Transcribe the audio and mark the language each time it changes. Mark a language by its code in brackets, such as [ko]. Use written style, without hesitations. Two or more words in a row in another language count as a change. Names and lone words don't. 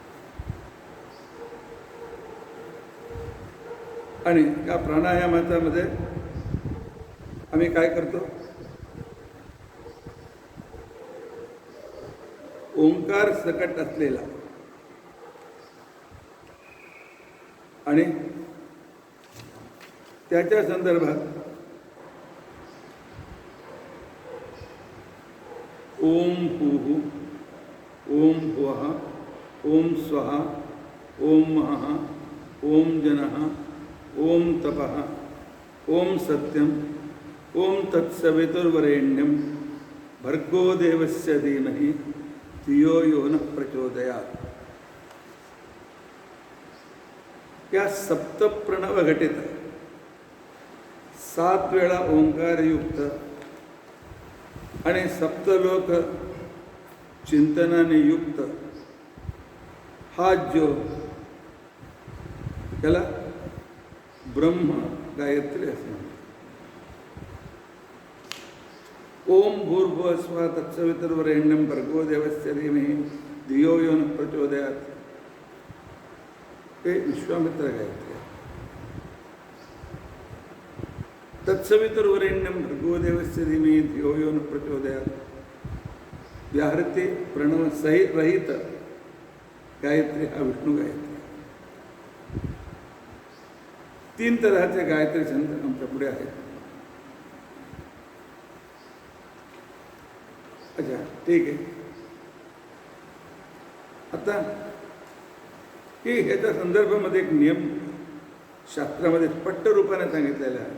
[mr] आणि या प्राणायामाच्या मध्ये आम्ही काय करतो? ओंकार सकट असलेला आणि त्याच्या संदर्भात ओम [sa] भूः, ओम भुवः, ओम स्वः, ओम महः, ओम जनः, ओम तपः, ओम सत्यम, ओम तत्सवितुर्वरेण्यं भर्गो देवस्य धीमहि धियो यो नः प्रचोदयात्. [mr] या सप्तप्रणव घटित 7 वेळा ओंकारयुक्त आणि सप्तलोक चिंतनाने युक्त हा जो त्याला ब्रह्म गायत्री असे म्हणतात. [sa] ओम भूर्भुवः स्वः तत्सवितुर्वरेण्यं भर्गो देवस्य धीमहि धियो यो नः प्रचोदयात् [mr] हे विश्वामित्र गायत्री. [sa] तत्सवितुर्वरेण्यं भर्गो देवस्य धीमहि धियो यो नः प्रचोदयात्. [mr] व्याहृती प्रणव सहित रहित गायत्री हा विष्णू गायत्री. 3 तऱ्हाचे गायत्री छंद आमच्या पुढे आहेत. अच्छा, ठीक आहे. आता की ह्याच्या संदर्भामध्ये एक नियम शास्त्रामध्ये स्पष्ट रूपाने सांगितलेला आहे.